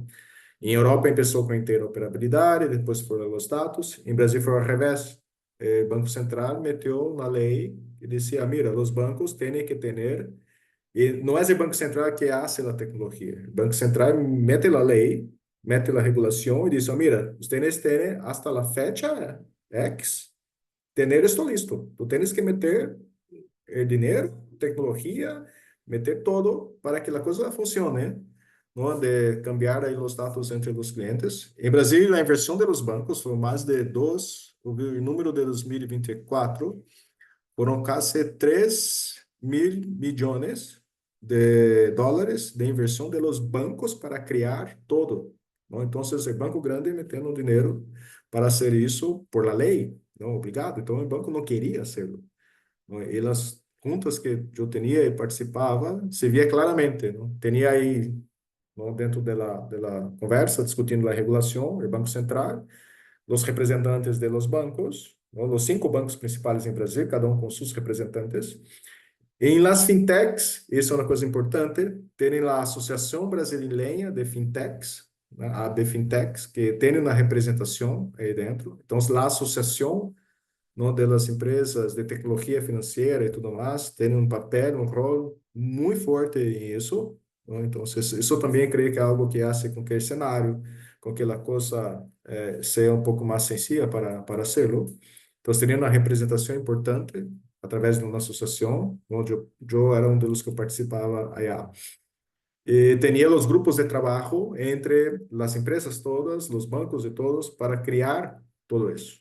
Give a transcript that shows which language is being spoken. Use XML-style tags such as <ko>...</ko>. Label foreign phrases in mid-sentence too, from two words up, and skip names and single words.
<pt>Em Europa começou com a interoperabilidade, depois foram os dados. Em Brasil foi ao revés. O Banco Central meteu na lei e dizia, mira, os bancos têm que ter, e não é o Banco Central que hace a tecnologia. O Banco Central mete a lei, mete a regulação e diz, mira, vocês têm hasta a fecha X,</pt> <es>tener esto listo. Tu tienes que meter el dinero,</es> <pt>tecnologia, meter todo para que a coisa funcione, ¿no? De cambiar aí os dados entre os clientes. Em Brasil, a inversão dos bancos foi mais de o número de 2024 foram quase 3 mil milhões de dólares de inversão</pt> <es>de los bancos</es> <pt>para criar todo, ¿no? Então, o banco grande metendo dinheiro para fazer isso por la lei, não obrigado. Então, o banco não queria</pt> <es>hacerlo, ¿no?</es> <pt>E as juntas que eu tinha e participava, se via claramente, não? Tinha aí, ¿no? Dentro da conversa, discutindo a regulação, o Banco Central, os representantes</pt> <es>de los bancos,</es> <pt>¿no? Los 5 bancos principais em Brasil, cada um com seus representantes. Em las fintechs, isso é uma coisa importante, tem a Associação Brasileira de Fintechs, né? A de Fintechs, que tem uma representação aí dentro. Então, a associação, não, das empresas de tecnologia financeira e tudo mais, tem um papel, um rol muito forte em isso, não? Então, isso também creio que é algo que faz com que o cenário com que a coisa seja um pouco mais</pt> <es>sencilla para hacerlo. Entonces tenía una representación importante a través de una asociación, donde yo era uno de los que participaba allá. Tenía los grupos de trabajo entre las empresas todas, los bancos de todos, para crear todo eso.</es>